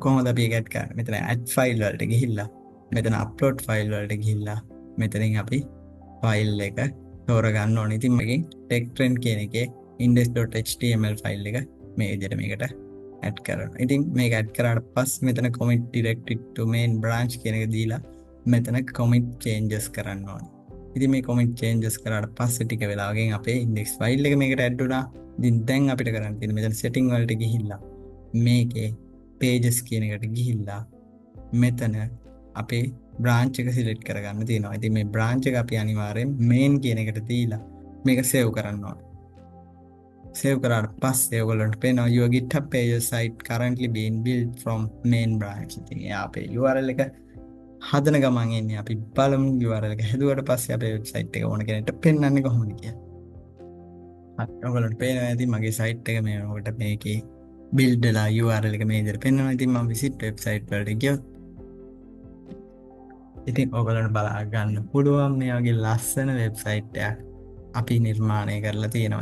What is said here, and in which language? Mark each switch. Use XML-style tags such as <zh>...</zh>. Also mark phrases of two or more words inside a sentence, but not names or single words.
<si>කොහොමද අපි ඒක add කරන්නේ? මෙතන</si> <en>add file</en> <si>වලට ගිහිල්ලා මෙතන</si> <en>upload file</en> <si>වලට ගිහිල්ලා මෙතනින් අපි file එක තෝරගන්න ඕනේ. ඉතින් මේකෙන් TechTrend කියන එකේ index.html file එක මේ විදිහට මේකට add කරනවා. ඉතින් මේක add කරාට පස්සේ මෙතන</si> <en>commit directed to main branch</en> <si>කියන එක දීලා මෙතන</si> <en>commit changes</en> <si>කරන්න ඕනේ. ඉතින් මේ</si> <en>commit changes</en> <si>කරාට පස්සේ ටික වෙලාවකින් අපේ</si> <en>index file</en> <si>එක මේකට add වුණා. ඉතින් දැන් අපිට කරන්න තියෙන්නේ මෙතන setting වලට ගිහිල්ලා මේකේ pages කියන එකට ගිහිල්ලා මෙතන අපේ branch එක select කරගන්න තියෙනවා. ඉතින් මේ branch එක අපි අනිවාර්යෙන් main කියන එකට දීලා මේක save කරන්න ඕනේ. save කරාට පස්සේ ඔයගොල්ලන්ට පේනවා</si> <en>your GitHub pages site currently being built from main branch.</en> <si>ඉතින් එයා අපේ URL එක හදන ගමන් එන්නේ අපි බලමු URL එක හැදුවට පස්සේ අපේ වෙබ්සයිට් එක ඕන කෙනෙක්ට පෙන්වන්නේ කොහොමද කියලා. හරි ඔයගොල්ලන්ට පේනවා ඇති මගේ සයිට් එක මේ වෙනකොට මේකේ build වෙලා URL එක මේ විදිහට පෙන්වනවා. ඉතින් මම</si> <en>visit website</en> <si>වලට ගියොත් ඉතින් ඔයගොල්ලන්ට බලා ගන්න පුළුවන් මේ වගේ ලස්සන වෙබ්සයිට් එකක් අපි නිර්මාණය කරලා තියෙනවා.</si>